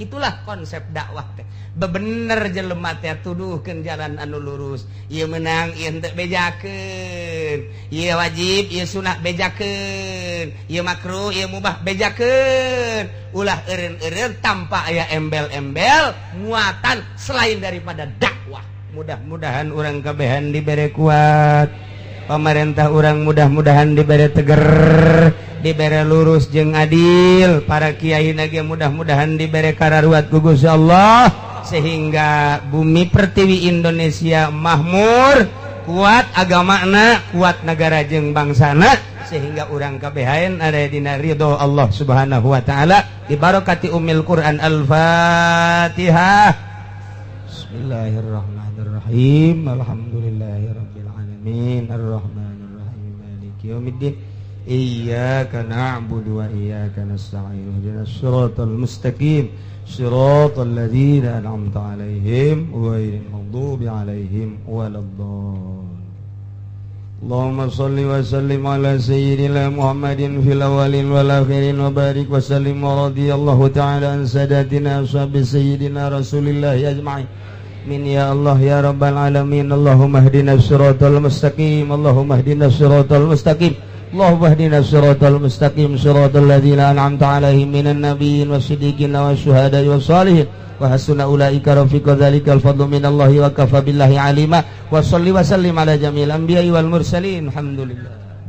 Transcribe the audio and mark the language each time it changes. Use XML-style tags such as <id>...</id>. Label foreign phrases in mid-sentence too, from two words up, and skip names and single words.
<su>Kitulah konsep dakwah teh. Bebener jelema teh tuduhkeun jalan anu lurus. Ieu menang, ieu henteu bejakeun. Ieu wajib, ieu sunah bejakeun. Ieu makruh, ieu mubah bejakeun. Ulah eureun-eureun tanpa aya embel-embel muatan</su> <id>selain daripada</id> <su>dakwah. Mudah-mudahan urang kabehan dibere kuat. Pemerintah urang mudah-mudahan dibere teger. dibere lurus jeung adil, para kiai ge mudah-mudahan dibere kararuat ku Gusti Allah sehingga bumi pertiwi Indonesia makmur, kuat agamana, kuat negara jeung bangsana, sehingga urang kabehaen ada dina ridho Allah</su> <ar>سبحانه وتعالى</ar> <su>di barokati Ummul Quran.</su> <ar>Al-Fatihah. بسم الله الرحمن الرحيم الحمد لله رب العالمين. الرحمن الرحيم مالك يوم الدين. إياك نعبد وإياك نستعين. اهدنا الصراط المستقيم صراط الذين أنعمت عليهم غير المغضوب عليهم ولا الضالين. اللهم صل وسلم على سيدنا محمد في الأولين والآخرين وبارك وسلم ورضي الله تعالى عن ساداتنا أصحاب سيدنا رسول الله أجمعين. آمين يا الله يا رب العالمين. اللهم اهدنا الصراط المستقيم اللهم اهدنا الصراط المستقيم. اللهم اهدنا الصراط المستقيم. صراط الذين أنعمت عليهم من النبيين والصديقين والشهداء والصالحين وحسن أولئك رفيقا. ذلك الفضل من الله وكفى بالله عليما. وصل وسلم على جميع الأنبياء والمرسلين. Alhamdulillah.</ar>